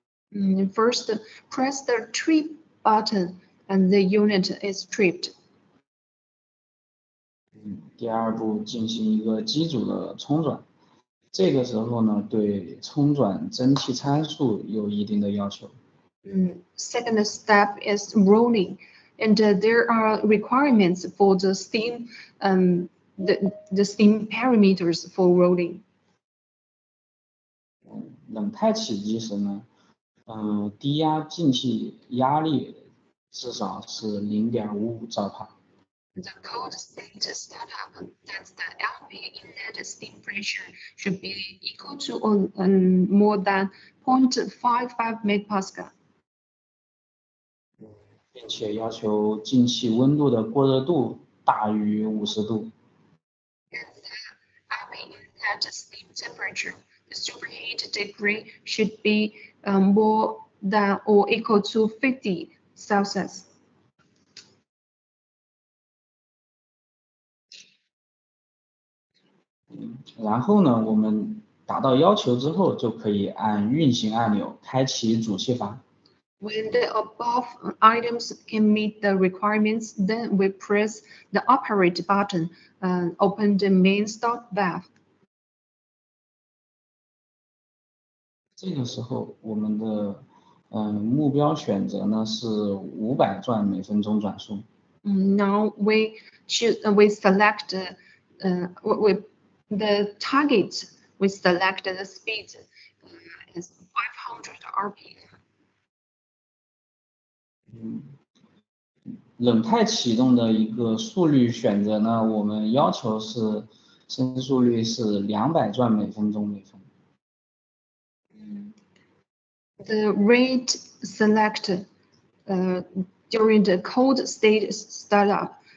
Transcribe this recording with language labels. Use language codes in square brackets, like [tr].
[en] First, press the trip button and the unit is tripped. [zh] 第二步进行一个机组的冲转，这个时候呢，对冲转蒸汽参数有一定的要求。 [en] Second step is rolling, and there are requirements for the steam, the steam parameters for rolling. [zh] 冷态起机时呢，低压进气压力至少是0.55兆帕。 [en] The cold state startup, that's the LP inlet steam pressure, should be equal to or more than 0.55 megapascal. [zh] 并且要求进气温度的过热度大于50度。 [en] And the LP inlet steam temperature, the superheat degree, should be more than or equal to 50 Celsius. [zh] 然后呢，我们达到要求之后，就可以按运行按钮开启主气阀。 [en] When the above items can meet the requirements, then we press the operate button and open the main start valve. [zh] 这个时候，我们的目标选择呢是500转每分钟转速。 [en] Now we select the target. We select the speed is 500 RPM. [zh] 冷态启动的一个速率选择呢，我们要求是升速率是200转每分钟每分。 [en] The rate select during the cold state startup.